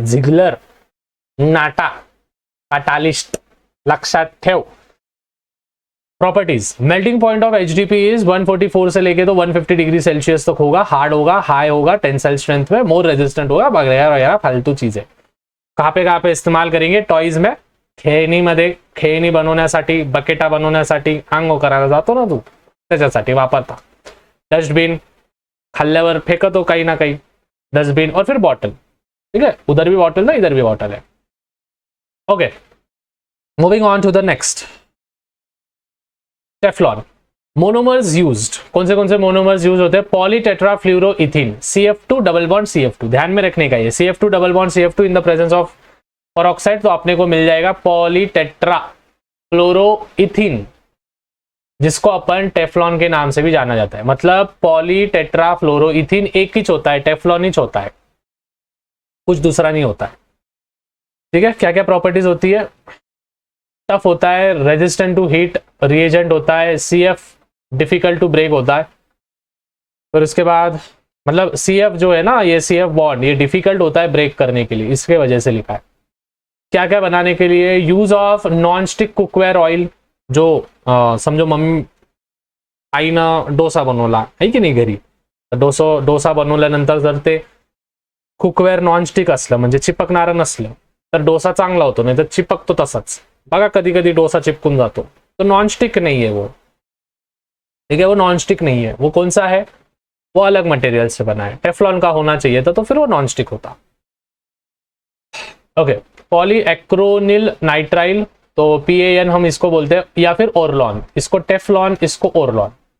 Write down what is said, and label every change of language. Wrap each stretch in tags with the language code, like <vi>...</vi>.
<mr>Ziggler नाटा catalyst, लक्षात ठेव।</mr> <hi>Properties,</hi> <en>melting point of HDP is</en> <hi>144 से लेके तो 150 डिग्री सेल्सियस तक होगा, हार्ड होगा, हाई होगा, टेंसाइल स्ट्रेंथ में, मोर रेजिस्टेंट होगा, वगैरह वगैरह फालतू चीजें। कहाँ पे इस्तेमाल करेंगे,</hi> <mr>टॉयज में, खेळणीमध्ये, खेळणी बनवण्यासाठी, बकेटा बनवण्यासाठी, अंघोळ करायला जातो ना तू, त्याच्यासाठी वापरता।</mr> <hi>डस्टबिन,</hi> <mr>खाल्ल्यावर फेकतो काही ना काही,</mr> <hi>डस्टबिन, और फिर बॉटल, ठीक है, उधर भी बॉटल है, इधर भी बॉटल है, okay.</hi> <en>Moving on to the next, Teflon.</en> <hi>Monomers used, कौन से मोनोमर्स यूज होते हैं, पॉलीटेट्राफ्लूरोइथीन, CF2 डबल बॉन्ड CF2, ध्यान में रखने का ये CF2 double bond CF2</hi> <en>in the presence of peroxide,</en> <hi>तो अपने को मिल जाएगा पॉलीटेट्राफ्लोरोइथीन, जिसको अपन टेफ्लॉन के नाम से भी जाना जाता है। मतलब पॉलीटेट्राफ्लोरोइथीन एक ही होता है, टेफ्लॉन ही होता है, कुछ दूसरा नहीं होता है, ठीक है। क्या क्या प्रॉपर्टीज होती है, टफ होता है, रेजिस्टेंट टू हीट रिएजेंट होता है, CF डिफिकल्ट टू ब्रेक होता है। फिर उसके बाद मतलब CF जो है ना, ये CF बॉन्ड ये डिफिकल्ट होता है ब्रेक करने के लिए, इसके वजह से लिखा है। क्या क्या बनाने के लिए,</hi> <en>use of non stick cookware oil,</en> <mr>जो समझो मम्मी आईनं डोसा बनवला आहे की नाही घरी, डोसा बनवल्यानंतर जर ते कुकवेअर नॉन स्टिक असलं, म्हणजे चिपकणारं नसलं, तर डोसा चांगला होतो, नाही तर चिपकतो तसाच। बघा कधी कधी डोसा चिपकून जातो,</mr> <hi>तो नॉन स्टिक नहीं है वो, ठीक है, वो नॉन स्टिक नहीं है। वो कौन सा है, वो अलग मटेरियल से बना है, टेफ्लॉन का होना चाहिए था, तो फिर वो नॉन स्टिक होता, ओके। पॉलीएक्रोनिल नाइट्राइल, तो PAN हम इसको बोलते हैं, या फिर ओरलॉन, इसको टेफ्लॉन, इसको ओरलॉन।</hi>